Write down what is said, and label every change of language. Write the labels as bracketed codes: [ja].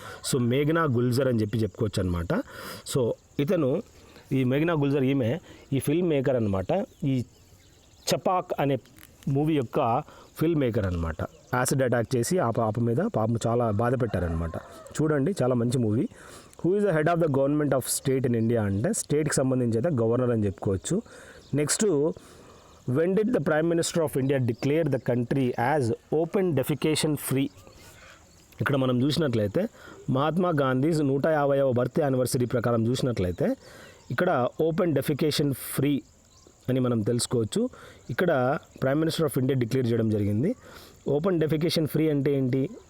[te] So మేఘనా గుల్జర్ అని చెప్పుకోవచ్చు అనమాట. సో ఇతను ఈ మేఘనా గుల్జర్ ఈమె ఈ ఫిల్మ్ మేకర్ అనమాట. ఈ చపాక్ అనే మూవీ యొక్క ఫిల్మ్ మేకర్ అనమాట. యాసిడ్ అటాక్ చేసి ఆ పాప మీద పాపం చాలా బాధ పెట్టారనమాట. చూడండి, చాలా మంచి movie. [en] who is the head of the government of state in India [te] అంటే స్టేట్కి సంబంధించి అయితే గవర్నర్ అని చెప్పుకోవచ్చు. [en] Next when did the Prime Minister of India declare the country as open defecation free? [te] ఇక్కడ మనం చూసినట్లయితే మహాత్మా గాంధీస్ 150వ బర్త్డే యానివర్సరీ ప్రకారం చూసినట్లయితే ఇక్కడ ఓపెన్ డెఫికేషన్ ఫ్రీ అని మనం తెలుసుకోవచ్చు. ఇక్కడ prime minister of India declare చేయడం జరిగింది. ఓపెన్ డెఫికేషన్ ఫ్రీ అంటే ఏంటి?